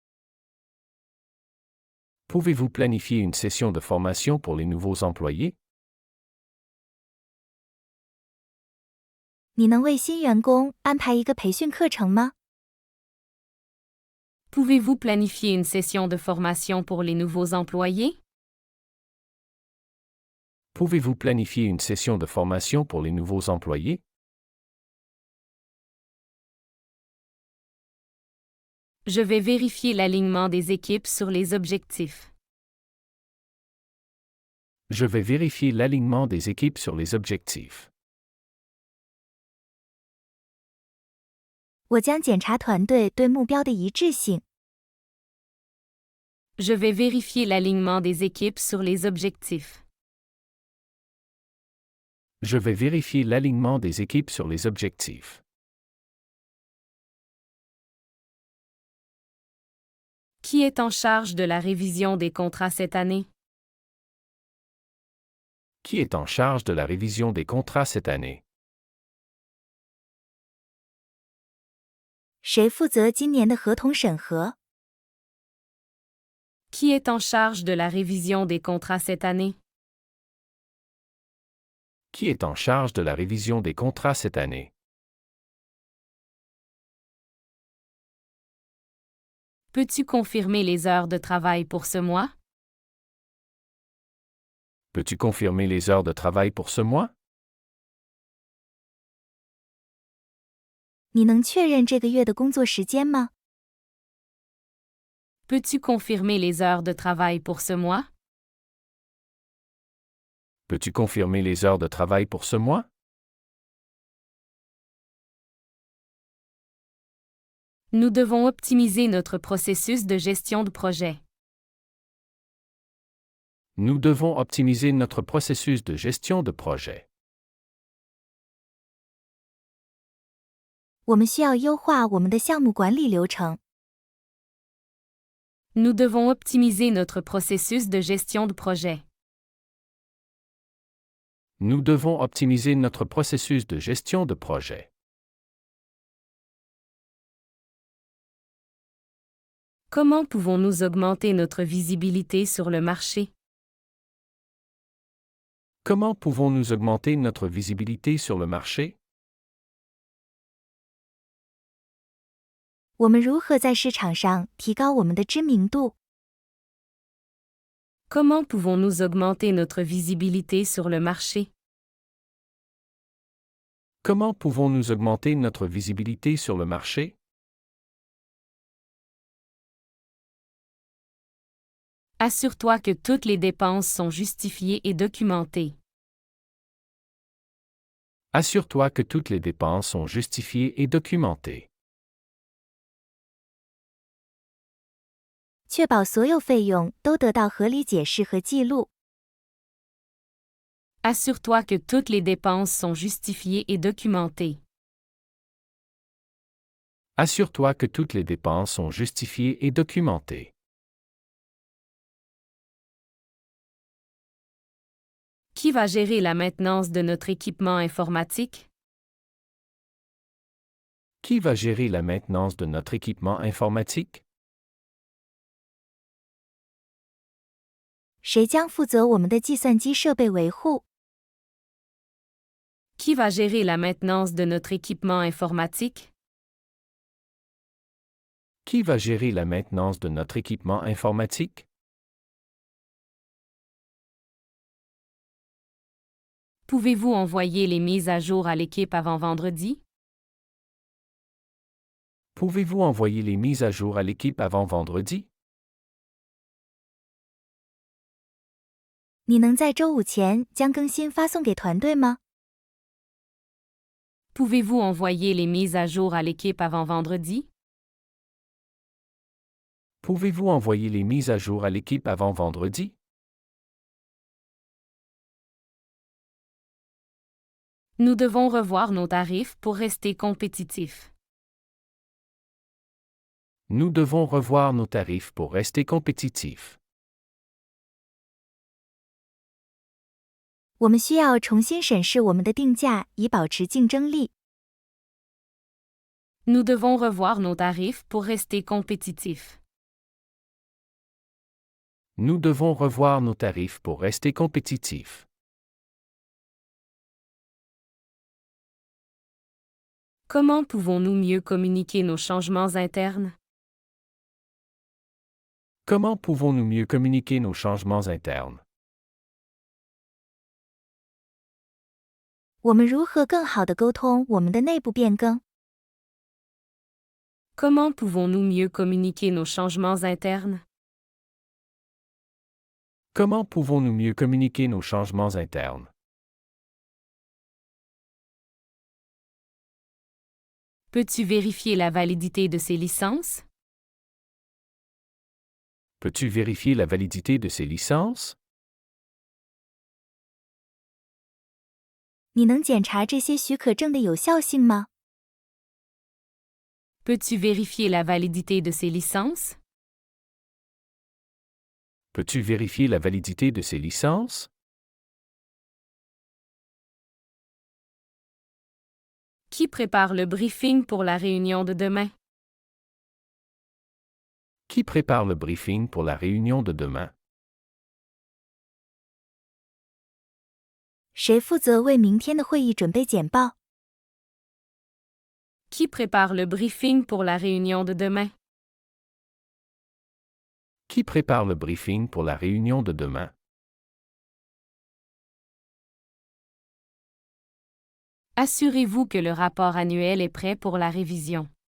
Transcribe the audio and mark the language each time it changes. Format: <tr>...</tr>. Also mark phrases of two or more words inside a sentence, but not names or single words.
<fr>Pouvez-vous planifier une session de formation pour les nouveaux employés?</fr> <zh>你能为新员工安排一个培训课程吗？</zh> <fr>Pouvez-vous planifier une session de formation pour les nouveaux employés? Pouvez-vous planifier une session de formation pour les nouveaux employés? Je vais vérifier l'alignement des équipes sur les objectifs. Je vais vérifier l'alignement des équipes sur les objectifs.</fr> <zh>我将检查团队对目标的一致性。</zh> <fr>Je vais vérifier l'alignement des équipes sur les objectifs. Je vais vérifier l'alignement des équipes sur les objectifs. Qui est en charge de la révision des contrats cette année? Qui est en charge de la révision des contrats cette année?</fr> <zh>谁负责今年的合同审核？</zh> <fr>Qui est en charge de la révision des contrats cette année? Qui est en charge de la révision des contrats cette année? Peux-tu confirmer les heures de travail pour ce mois? Peux-tu confirmer les heures de travail pour ce mois?</fr> <zh>你能确认这个月的工作时间吗？</zh> <fr>Peux-tu confirmer les heures de travail pour ce mois? Peux-tu confirmer les heures de travail pour ce mois? Nous devons optimiser notre processus de gestion de projet. Nous devons optimiser notre processus de gestion de projet.</fr> <zh>我们需要优化我们的项目管理流程。</zh> <fr>Nous devons optimiser notre processus de gestion de projet. Nous devons optimiser notre processus de gestion de projet. Comment pouvons-nous augmenter notre visibilité sur le marché? Comment pouvons-nous augmenter notre visibilité sur le marché?</fr> <zh>我们如何在市场上提高我们的知名度？</zh> <fr>Comment pouvons-nous augmenter notre visibilité sur le marché? Comment pouvons-nous augmenter notre visibilité sur le marché? Assure-toi que toutes les dépenses sont justifiées et documentées. Assure-toi que toutes les dépenses sont justifiées et documentées.</fr> <zh>确保所有费用都得到合理解释和记录。</zh> <fr>Assure-toi que toutes les dépenses sont justifiées et documentées. Assure-toi que toutes les dépenses sont justifiées et documentées. Qui va gérer la maintenance de notre équipement informatique? Qui va gérer la maintenance de notre équipement informatique?</fr> <zh>谁将负责我们的计算机设备维护？</zh> <fr>Qui va gérer la maintenance de notre équipement informatique? Qui va gérer la maintenance de notre équipement informatique? Pouvez-vous envoyer les mises à jour à l'équipe avant vendredi? Pouvez-vous envoyer les mises à jour à l'équipe avant vendredi?</fr> <zh>你能在周五前将更新发送给团队吗？</zh> <fr>Pouvez-vous envoyer les mises à jour à l'équipe avant vendredi? Pouvez-vous envoyer les mises à jour à l'équipe avant vendredi? Nous devons revoir nos tarifs pour rester compétitifs. Nous devons revoir nos tarifs pour rester compétitifs.</fr> <zh>我们需要重新审视我们的定价，以保持竞争力。</zh> <fr>Nous devons revoir nos tarifs pour rester compétitifs. Nous devons revoir nos tarifs pour rester compétitifs. Comment pouvons-nous mieux communiquer nos changements internes? Comment pouvons-nous mieux communiquer nos changements internes?</fr> <zh>我们如何更好地沟通我们的内部变更？</zh> <fr>Comment pouvons-nous mieux communiquer nos changements internes? Comment pouvons-nous mieux communiquer nos changements internes? Peux-tu vérifier la validité de ces licences? Peux-tu vérifier la validité de ces licences?</fr> <zh>你能检查这些许可证的有效性吗？</zh> <fr>Peux-tu vérifier la validité de ces licences? Peux-tu vérifier la validité de ces licences? Qui prépare le briefing pour la réunion de demain? Qui prépare le briefing pour la réunion de demain?</fr> <zh>谁负责为明天的会议准备简报？</zh> <fr>Qui prépare le briefing pour la réunion de demain? Qui prépare le briefing pour la réunion de demain? Assurez-vous que le rapport annuel est prêt pour la révision.</fr>